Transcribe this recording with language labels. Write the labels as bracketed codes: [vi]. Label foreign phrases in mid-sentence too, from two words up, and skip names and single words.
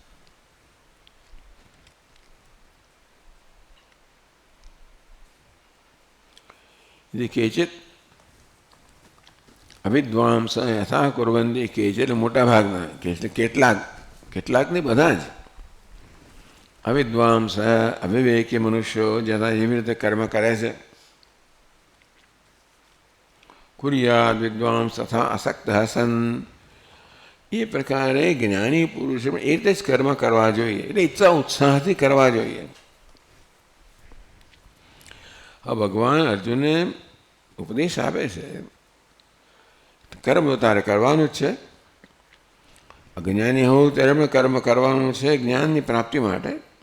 [sa] केचित अविद्वांस यथा कुर्वंती केचित, [gu] મોટા ભાગના કેટલાકને બધા જ અવિદ્વાંસ અવિવેકી મનુષ્યો જેના જેવી રીતે કર્મ કરે છે [sa] कुर्याद विद्वांस तथा असक्त सन [gu] એ પ્રકારે જ્ઞાની પુરુષ એ રીતે જ કર્મ કરવા જોઈએ, એટલે ઈચ્છા ઉત્સાહથી કરવા જોઈએ. હવે ભગવાન અર્જુનને ઉપદેશ આપે છે, કર્મ તારે કરવાનું જ છે. અજ્ઞાની હોવું ત્યારે પણ કર્મ કરવાનું છે જ્ઞાનની પ્રાપ્તિ માટે.